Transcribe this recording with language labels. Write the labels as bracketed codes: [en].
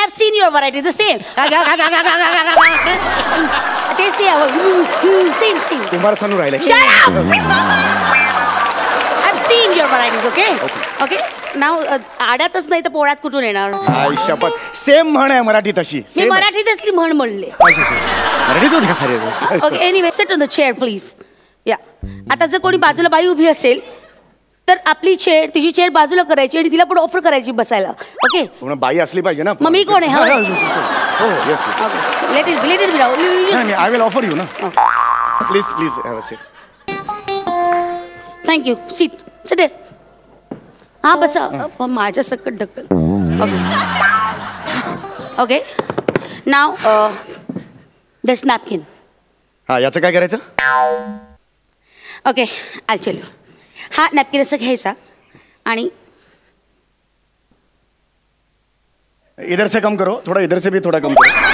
[en] I've seen your varieties. The same. [mr] तेच ते same. Kumar Sanu राहिले. [en] Shut up. I've seen your varieties. Okay. [mr] Now आड्यातच नाही तर पोळ्यात कुठून येणार? शपथ. सेम म्हण आहे मराठी तशी. मी मराठीत असली म्हण म्हणले. Okay, [en] Anyway sit on the chair please. [mr] या, आता जर कोणी बाजूला बाई उभी असेल तर आपली चेअर, तिची चेअर बाजूला करायची आणि तिला पण ऑफर करायची बसायला. [en] okay, [mr] बाई असली पाहिजे ना. मग मी कोण आहे? [en] Let it be Rahul. I will offer you ना. Please have a seat. Thank you. Seat. [mr] हा बसा. माझ्या सकट ढकल. [en] Okay, now this napkin. [mr] हा, याचं काय करायचं? [en] Okay, I tell you. [mr] हा नॅपकिन असं घ्यायचा आणि [hi] इधर से कम करो, थोड़ा इधर से भी थोड़ा कम करो.